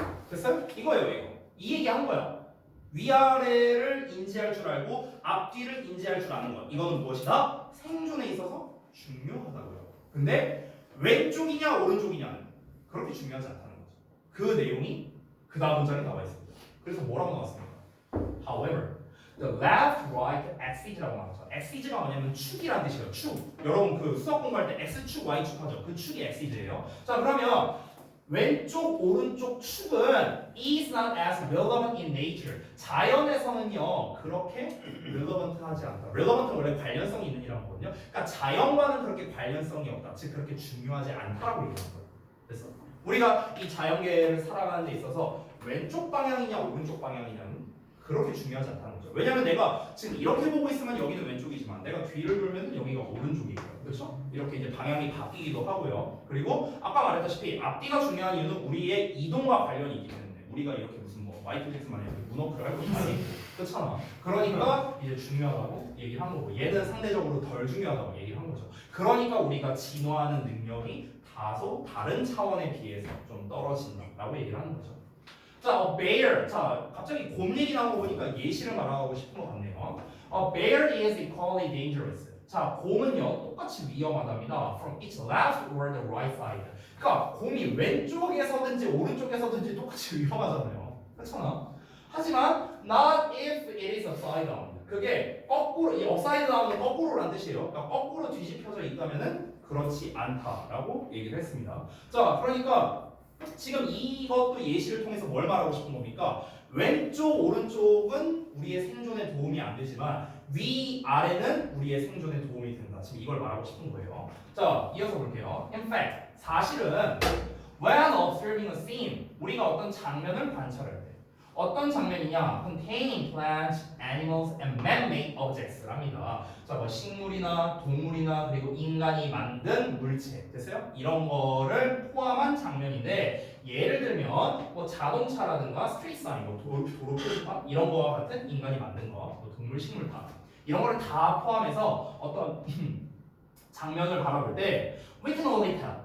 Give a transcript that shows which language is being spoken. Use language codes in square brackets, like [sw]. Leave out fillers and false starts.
[ko] 됐어요? 이거예요, 이거. 이 얘기 한 거야. 위아래를 인지할 줄 알고 앞뒤를 인지할 줄 아는 것. 이거는 무엇이다? 생존에 있어서 중요하다고요. 근데 왼쪽이냐 오른쪽이냐는 그렇게 중요하지 않다는 거죠. 그 내용이 그 다음 문장에 나와 있습니다. 그래서 뭐라고 나왔습니까? [en] However, the left, right axis라고 [ko] 나왔죠. axis가 뭐냐면 축이란 뜻이에요. 축. 여러분 그 수학 공부할 때 x축, y축 하죠. 그 축이 axis예요. 자, 그러면 왼쪽 오른쪽 축은 [en] is not as relevant in nature. [ko] 자연에서는요 그렇게 relevant하지 않다. relevant은 원래 관련성이 있는 이라는 거거든요. 그러니까 자연과는 그렇게 관련성이 없다. 즉 그렇게 중요하지 않다라고 얘기하는 거예요. 그래서 우리가 이 자연계를 살아가는 데 있어서 왼쪽 방향이냐 오른쪽 방향이냐는 그렇게 중요하지 않다는 거죠. 왜냐면 내가 지금 이렇게 보고 있으면 여기는 왼쪽이지만 내가 뒤를 돌면 여기가 오른쪽이에요. 그렇죠? 이렇게 이제 방향이 바뀌기도 하고요. 그리고 아까 말했다시피 앞뒤가 중요한 이유는 우리의 이동과 관련이 있기 때문에 우리가 이렇게 무슨 뭐 마이클 잭슨 만약에 문어크를 할 것도 아니고 그렇잖아. 그러니까 이제 중요하다고 얘기를 한 거고 얘는 상대적으로 덜 중요하다고 얘기를 한 거죠. 그러니까 우리가 진화하는 능력이 다소 다른 차원에 비해서 좀 떨어진다라고 얘기를 하는 거죠. 자, bear. 자, 갑자기 곰 얘기 나온 거 보니까 예시를 말하고 싶은 것 같네요. [en] Bear is equally dangerous. [ko] 자, 곰은요 똑같이 위험하답니다. [en] From its left or the right side. [ko] 그러니까 곰이 왼쪽에서든지 오른쪽에서든지 똑같이 위험하잖아요. 그렇잖아. 하지만 [en] not if it is upside down. [ko] 그게 거꾸로 이 upside down은 거꾸로란 뜻이에요. 그러니까 거꾸로 뒤집혀져 있다면은 그렇지 않다라고 얘기를 했습니다. 자, 그러니까 지금 이것도 예시를 통해서 뭘 말하고 싶은 겁니까? 왼쪽 오른쪽은 우리의 생존에 도움이 안 되지만 위 아래는 우리의 생존에 도움이 된다. 지금 이걸 말하고 싶은 거예요. 자, 이어서 볼게요. [en] In fact, [ko] 사실은 [en] when observing a scene, [ko] 우리가 어떤 장면을 관찰할 때 어떤 장면이냐? [en] containing plants, animals, and man-made objects랍니다. [ko] 자, 뭐 식물이나 동물이나 그리고 인간이 만든 물체 됐어요? 이런 거를 포함한 장면인데 예를 들면 뭐 자동차라든가 스트리트 사인, 뭐 도로 표지판 이런 거와 같은 인간이 만든 거, 뭐 동물, 식물 다 이런 거를 다 포함해서 어떤 장면을 바라볼 때 [en] we can only tell.